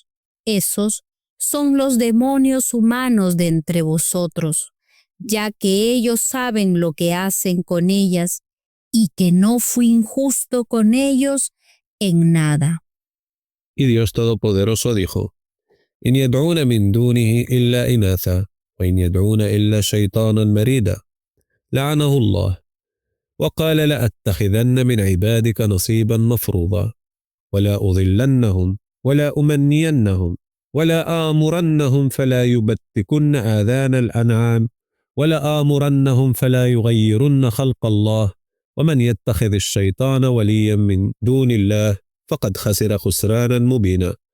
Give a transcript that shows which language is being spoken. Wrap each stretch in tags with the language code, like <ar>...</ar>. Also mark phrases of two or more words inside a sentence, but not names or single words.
<es>Esos son los demonios humanos de entre vosotros, ya que ellos saben lo que hacen con ellas, y que no fui injusto con ellos en nada. Y Dios Todopoderoso dijo:</es> <ar>إن يدعون من دونه إلا إناثا وإن يدعون إلا شيطانا مريدا لعنه الله وقال لأتخذن من عبادك نصيبا مفروضا ولا أضلنهم ولا أمنينهم ولا آمرنهم فلا يبتكن آذان الأنعام ولا آمرنهم فلا يغيرن خلق الله ومن يتخذ الشيطان وليا من دون الله فقد خسر خسرانا مبينا</ar>